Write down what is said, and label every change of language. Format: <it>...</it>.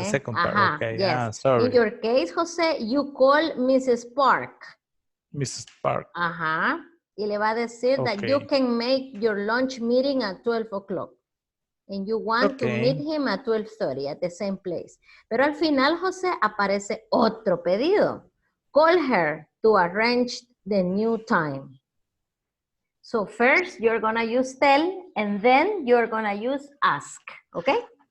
<en>The second part, okay. Yes. Sorry. In your case, Jose, you call Mrs. Park. Mrs. Park.</en> <es>Y le va a decir</es> <en>that you can make your lunch meeting at 12 o'clock. And you want to meet him at 12:30 at the same place.</en> <es>Pero al final, Jose, aparece otro pedido.</es> <en>Call her to arrange the new time. So first, you're going to use tell, and then you're going to use ask, okay?</en>